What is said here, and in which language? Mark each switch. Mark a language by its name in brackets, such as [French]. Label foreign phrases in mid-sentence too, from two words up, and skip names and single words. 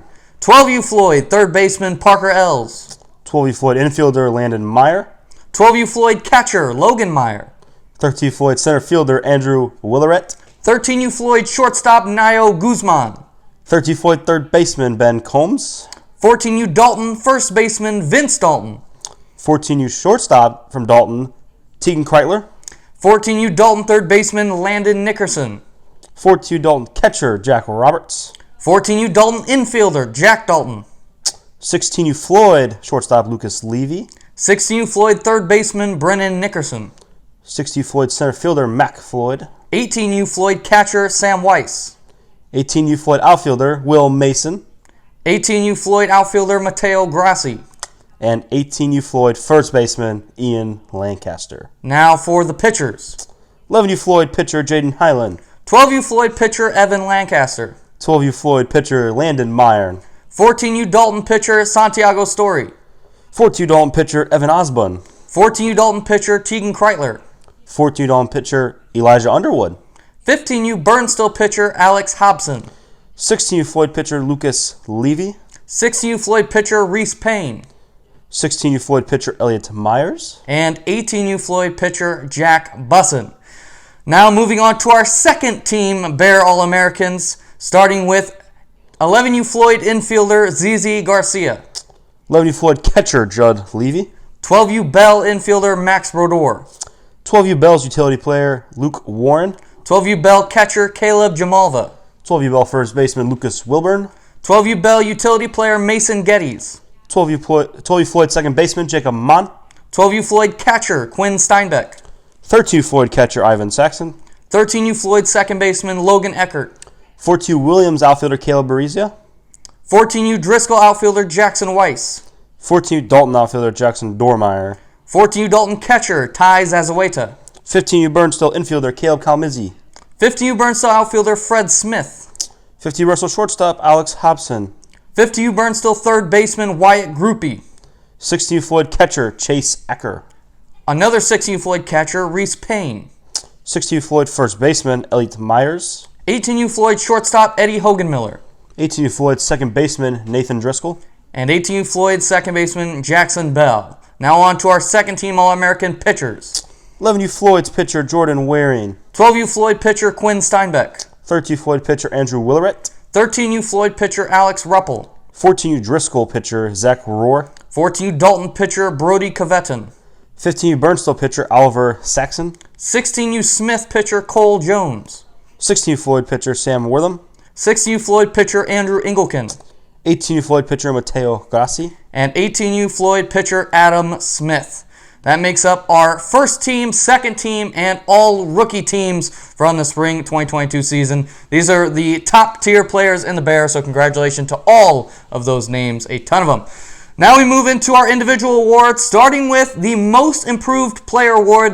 [English] 12U Floyd third baseman Parker Ells. 12U Floyd infielder Landon Meyer. 12U Floyd catcher Logan Meyer. 13U Floyd center fielder Andrew Willeret. 13U Floyd shortstop Nayo Guzman. 13U Floyd third baseman Ben Combs. 14U Dalton first baseman Vince Dalton. 14U shortstop from Dalton Tegan Kreitler. 14U Dalton third baseman Landon Nickerson. 14U Dalton catcher Jack Roberts. 14U Dalton infielder Jack Dalton. 16U Floyd shortstop Lucas Levy. 16U Floyd third baseman Brennan Nickerson. 16U Floyd center fielder Mac Floyd. 18U Floyd catcher Sam Weiss. 18U Floyd outfielder Will Mason. 18U Floyd outfielder Mateo Grassi. And 18U Floyd first baseman Ian Lancaster. Now for the pitchers. 11U Floyd pitcher Jaden Hyland. 12U Floyd pitcher Evan Lancaster. 12U Floyd pitcher Landon Meyer. 14U Dalton pitcher Santiago Story. 14U Dalton pitcher Evan Osbun. 14U Dalton pitcher Tegan Kreitler. 14U Dalton pitcher Elijah Underwood. 15U Burnsville pitcher Alex Hobson. 16U Floyd pitcher Lucas Levy. 16U Floyd pitcher Reese Payne. 16U Floyd pitcher Elliot Myers. And 18U Floyd pitcher Jack Bussin. Now moving on to our second team, Bear All-Americans, starting with 11U Floyd infielder ZZ Garcia. 11U Floyd catcher Judd Levy. 12U Bell infielder Max Brodeur. 12U Bell's utility player Luke Warren. 12U Bell catcher Caleb Jamalva. 12U Bell first baseman Lucas Wilburn. 12U Bell utility player Mason Geddes. 12U Floyd second baseman Jacob Mon. 12U Floyd catcher Quinn Steinbeck. 13U Floyd catcher Ivan Saxon. 13U Floyd second baseman Logan Eckert. 14U Williams outfielder Caleb Barizia. 14U Driscoll outfielder Jackson Weiss. 14U Dalton outfielder Jackson Dormeyer. 14U Dalton catcher Ty Zazueta. 15U Burnsville infielder Caleb Kalmizi. 15U Burnsville outfielder Fred Smith. 50U Russell shortstop Alex Hobson. 50U Burnsville third baseman Wyatt Groupie. 16U Floyd catcher Chase Ecker. Another 16U Floyd catcher Reese Payne. 16U Floyd first baseman Elliot Myers. 18U Floyd shortstop Eddie Hoganmiller. 18U Floyd second baseman Nathan Driscoll. And 18U Floyd second baseman Jackson Bell. Now on to our second team All-American pitchers. 11U Floyd's pitcher Jordan Waring. 12U Floyd pitcher Quinn Steinbeck. 13U Floyd pitcher Andrew Willeret. 13U Floyd pitcher Alex Ruppel. 14U Driscoll pitcher Zach Rohr. 14U Dalton pitcher Brody Kavetin. 15U Burnsville pitcher Oliver Saxon. 16U Smith pitcher Cole Jones. 16U Floyd pitcher Sam Wortham. 16U Floyd pitcher Andrew Engelken. 18U Floyd pitcher Mateo Grassi. And 18U Floyd pitcher Adam Smith. That makes up our first team, second team, and all rookie teams from the spring 2022 season. These are the top tier players in the Bears, so congratulations to all of those names, a ton of them. Now we move into our individual awards, starting with the Most Improved Player Award.